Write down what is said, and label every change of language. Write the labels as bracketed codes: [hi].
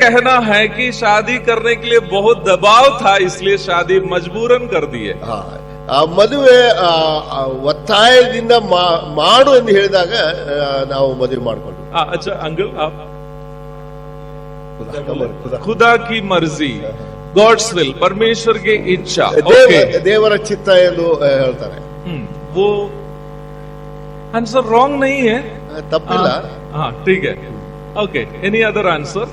[hi] कहना है कि शादी करने के लिए बहुत दबाव था, इसलिए शादी मजबूरन कर दिए। [kn] ಹಾ, ಆ ಮದುವೆ ಒತ್ತಾಯದಿಂದ ಮಾಡು ಎಂದು ಹೇಳಿದಾಗ ನಾವು ಮದುವೆ ಮಾಡ್ಕೊಂಡ್ವಿ. [hi] अच्छा अंकल, आप ಖುದಾ. खुदा की मर्जी, [en] God's will, [hi] परमेश्वर की इच्छा, [kn] ದೇವರ ಚಿತ್ತ ಎಂದು ಹೇಳ್ತಾರೆ. [hi] वो आंसर रॉन्ग नहीं है, [kn] ತಪ್ಪಿಲ್ಲ. [hi] हाँ ठीक है। [en] Okay, any other answer?